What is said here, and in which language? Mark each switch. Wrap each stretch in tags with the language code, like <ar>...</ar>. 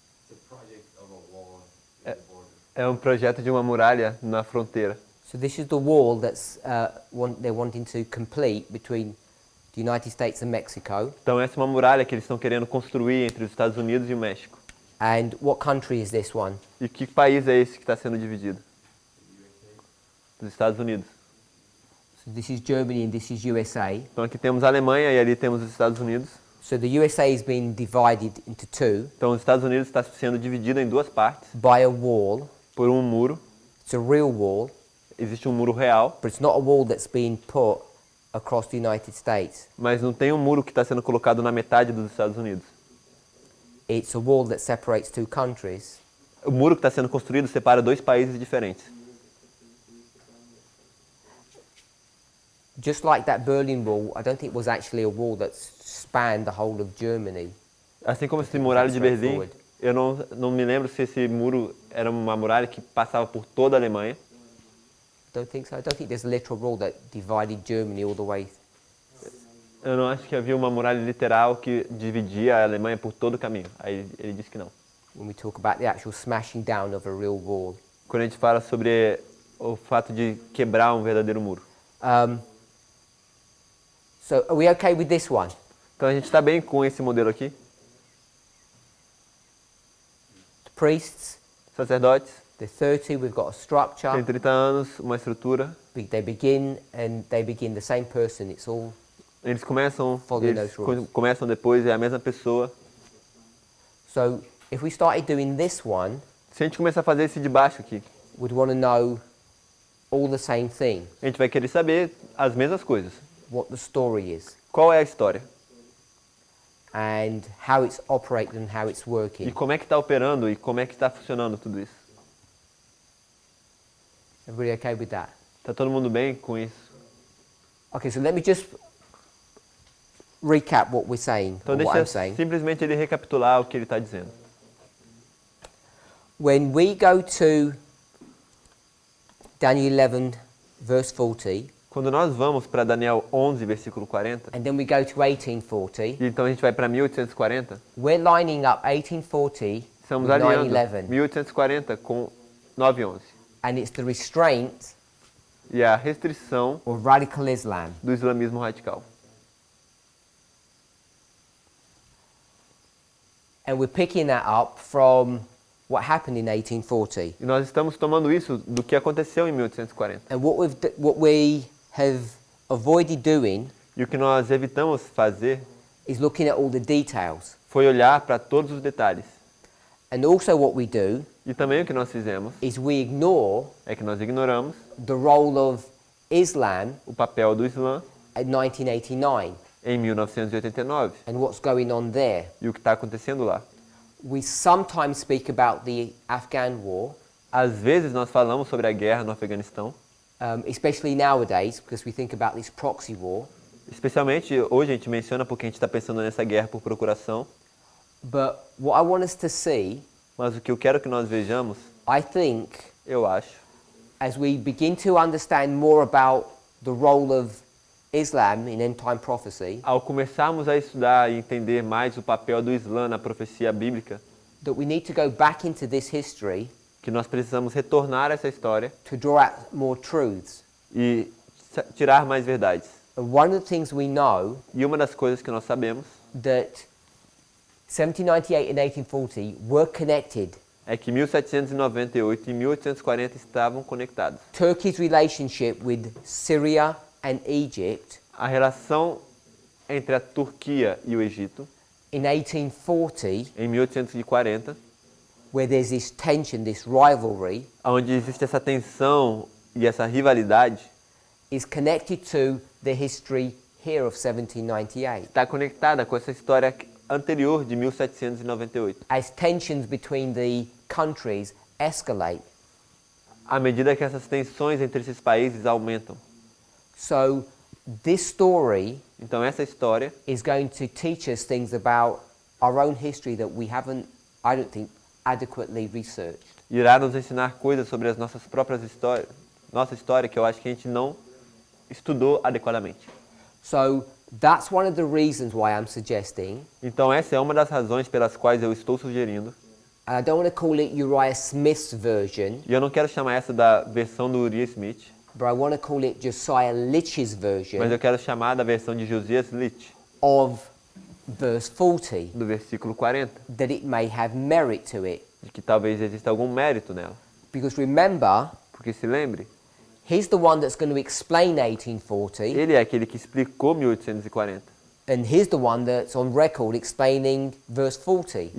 <en>It's a project of a wall in the border.</en> <pt>É um projeto de uma muralha na fronteira.</pt> <en>So this is the wall that's they're wanting to complete between the United States and Mexico.</en> <pt>Então essa é uma muralha que eles estão querendo construir entre os Estados Unidos e o México.</pt> <en>And what country is this one?</en> <pt>E que país é esse que está sendo dividido? Os Estados Unidos.</pt> <en>So this is Germany and this is USA.</en> <pt>Então aqui temos a Alemanha e ali temos os Estados Unidos.</pt> <en>So the USA is being divided into two</en> <pt>Então os Estados Unidos está sendo dividido em duas partes</pt> <en>by a wall.</en> <pt>por um muro.</pt> <en>It's a real wall,</en> <pt>Existe um muro real,</pt> <en>but it's not a wall that's being put across the United States.</en> <pt>mas não tem um muro que está sendo colocado na metade dos Estados Unidos.</pt> <en>It's a wall that separates two countries.</en> <pt>O muro que está sendo construído separa dois países diferentes.</pt> <en>Just like that Berlin Wall, I don't think it was actually a wall that spanned the whole of Germany.</en> <pt>Assim como esse muralha de Berlim, eu não me lembro se esse muro era uma muralha que passava por toda a Alemanha.</pt> <en>Don't think so. I don't think there's a literal wall that divided Germany all the way.</en> <pt>Eu não acho que havia uma muralha literal que dividia a Alemanha por todo o caminho. Aí ele disse que não.</pt> <en>When we talk about the actual smashing down of a real wall.</en> <pt>Quando a gente fala sobre o fato de quebrar um verdadeiro muro.</pt> <en>So are we okay with this one?</en> <pt>Então a gente está bem com esse modelo aqui.</pt> <en>The priests,</en> <pt>Sacerdotes,</pt> <en>they're 30, we've got a structure.</en> <pt>tem 30 anos, uma estrutura.</pt> <en>They begin and they begin the same person. It's all</en> <pt>Eles começam,</pt> <en>Following</en> <pt>eles</pt> <en>those rules.</en> <pt>começam depois, é a mesma pessoa.</pt> <en>so if we started doing this one,</en> <pt>Se a gente começar a fazer esse de baixo aqui,</pt> <en>we'd want to know all the same thing,</en> <pt>a gente vai querer saber as mesmas coisas.</pt> <en>what the story is</en> <pt>Qual é a história?</pt> <en>and how it's operated and how it's</en> <pt>E</pt> <en>working.</en> <pt>como é que está operando e como é que está funcionando tudo isso?</pt> <en>Everybody okay with that?</en> <pt>Tá todo mundo bem com isso?</pt> <en>Okay, so let me just recap what we're saying,</en> <pt>Então</pt> <en>or what</en> <pt>deixa</pt> <en>I'm saying.</en> <pt>simplesmente ele recapitular o que ele está dizendo.</pt> <en>When we go to Daniel 11, verse 40,</en> <pt>Quando nós vamos para Daniel 11, versículo 40,</pt> <en>and then we go to 1840,</en> <pt>e então a gente vai para 1840,</pt> <en>we're lining up 1840</en> <pt>estamos</pt> <en>with</en> <pt>alinhando</pt> <en>9/11,</en> <pt>1840 com 9/11.</pt> <en>and it's the restraint</en> <pt>E a restrição</pt> <en>of radical Islam.</en> <pt>do islamismo radical.</pt> <en>And we're picking that up from what happened in 1840.</en> <pt>E nós estamos tomando isso do que aconteceu em 1840.</pt> <en>And what we have avoided doing</en> <pt>E o que nós evitamos fazer</pt> <en>is looking at all the details.</en> <pt>foi olhar para todos os detalhes.</pt> <en>And also what we do</en> <pt>E também o que nós fizemos</pt> <en>is we ignore</en> <pt>é que nós ignoramos</pt> <en>the role of Islam</en> <pt>o papel do Islã</pt> <en>at 1989</en> <pt>em 1989</pt> <en>and what's going on there.</en> <pt>e o que está acontecendo lá.</pt> <en>We sometimes speak about the Afghan war,</en> <pt>Às vezes nós falamos sobre a guerra no Afeganistão,</pt> <en>especially nowadays because we think about this proxy war.</en> <pt>especialmente hoje a gente menciona porque a gente está pensando nessa guerra por procuração,</pt> <en>But what I want us to see,</en> <pt>mas o que eu quero que nós vejamos,</pt> <en>I think,</en> <pt>eu acho,</pt> <en>as we begin to understand more about the role of Islam in end time prophecy,</en> <pt>ao começarmos a estudar e entender mais o papel do Islã na profecia bíblica,</pt> <en>that we need to go back into this history</en> <pt>que nós precisamos retornar a essa história</pt> <en>to draw out more truths.</en> <pt>e tirar mais verdades.</pt> <en>And one of the things we know</en> <pt>E uma das coisas que nós sabemos</pt> <en>that 1798 and 1840 were connected.</en> <pt>é que 1798 e 1840 estavam conectados.</pt> <en>Turkey's relationship with Syria and Egypt</en> <pt>A relação entre a Turquia e o Egito,</pt> <en>in 1840</en> <pt>em 1840,</pt> <en>where there's this tension, this rivalry,</en> <pt>onde existe essa tensão e essa rivalidade,</pt> <en>is connected to the history here of 1798.</en> <pt>está conectada com essa história anterior de 1798.</pt> <en>As tensions between the countries escalate.</en> <pt>À medida que essas tensões entre esses países aumentam.</pt> <en>So this story</en> <pt>Então essa história</pt> <en>is going to teach us things about our own history that we haven't, I don't think, adequately researched.</en> <pt>irá nos ensinar coisas sobre as nossas próprias histórias, nossa história que eu acho que a gente não estudou adequadamente.</pt> <en>So that's one of the reasons why I'm suggesting,</en> <pt>Então essa é uma das razões pelas quais eu estou sugerindo,</pt> <en>and I don't want to call it Uriah Smith's version,</en> <pt>e eu não quero chamar essa da versão do Uriah Smith,</pt> <en>but I want to call it Josiah Litch's version</en> <pt>mas eu quero chamar da versão de Josias Litch,</pt> <en>of verse 40,</en> <pt>do versículo 40,</pt> <en>that it may have merit to it.</en> <pt>de que talvez exista algum mérito nela.</pt> <en>Because remember,</en> <pt>Porque se lembre,</pt> <en>he's the one that's going to explain 1840,</en> <pt>ele é aquele que explicou 1840.</pt> <en>and he's the one that's on record explaining verse 40.</en>